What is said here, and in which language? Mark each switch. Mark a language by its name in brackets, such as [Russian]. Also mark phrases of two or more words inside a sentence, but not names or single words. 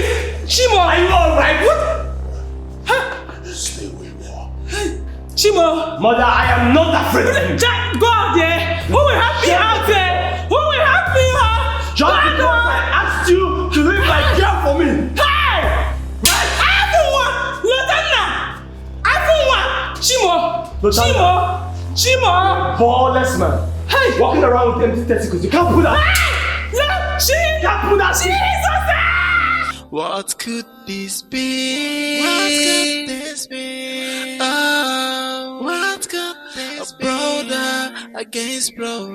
[English] Chimo! Are you alright? What? Stay where you are. Chimo! Mother, I am not afraid of you. God, yeah! Who will help me out there? Who will help me out? Just because I asked you to leave my girl for me. Hey! Chimo! Ballless man. Hey! Walking around with empty testicles. You can't put that. Hey! Can't put that. Jesus! What could this be? What could this be? Oh, what could this be? A brother against brother.